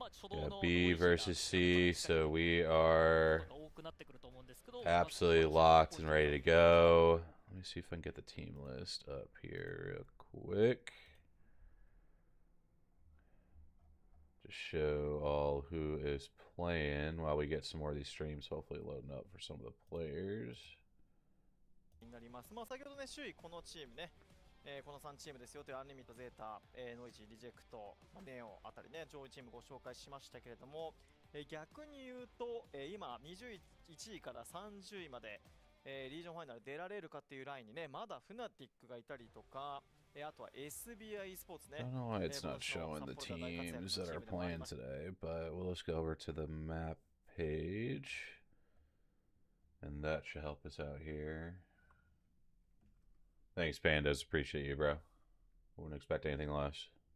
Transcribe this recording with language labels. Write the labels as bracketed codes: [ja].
[en] Yeah, B versus C, so we are absolutely locked and ready to go. Let me see if I can get the team list up here real quick. Just show all who is playing while we get some more of these streams hopefully loading up for some of the players. [ja] になります。先ほどね、首位このチームね、この3チームですよというアンリミット、ゼータ、ノイジー、リジェクト、ネオあたりね、上位チームご紹介しましたけれども、逆に言うと、今21位から30位まで、リージョンファイナル出られるかっていうラインにね、まだフナティックがいたりとか、あとは SBI スポーツね。 [en] I don't know why it's not showing the teams that are playing today, but we'll just go over to the map page, and that should help us out here. Thanks, Pandas. Appreciate you, bro. Wouldn't expect anything less.